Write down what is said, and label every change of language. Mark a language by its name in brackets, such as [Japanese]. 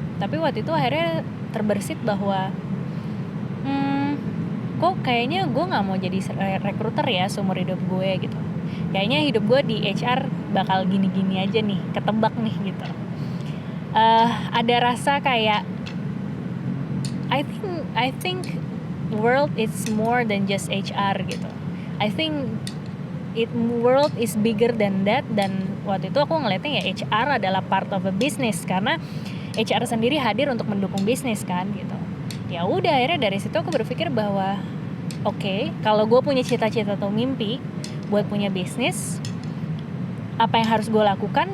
[Indonesian] Tapi waktu itu akhirnya terbersit bahwa kok kayaknya gue nggak mau jadi rekruter ya seumur hidup gue gitu. Kayaknya hidup gue di HR bakal gini-gini aja nih, ketebak nih gitu. ada rasa kayak [English] I think world is more than just HR gitu. I think world is bigger than that, [Indonesian] dan waktu itu aku ngeliatnya ya HR adalah [English] part of a business [Indonesian] karena HR sendiri hadir untuk mendukung bisnis kan gitu. Ya udah, akhirnya dari situ aku berpikir bahwa oke, kalau gue punya cita-cita atau mimpi buat punya bisnis, apa yang harus gue lakukan?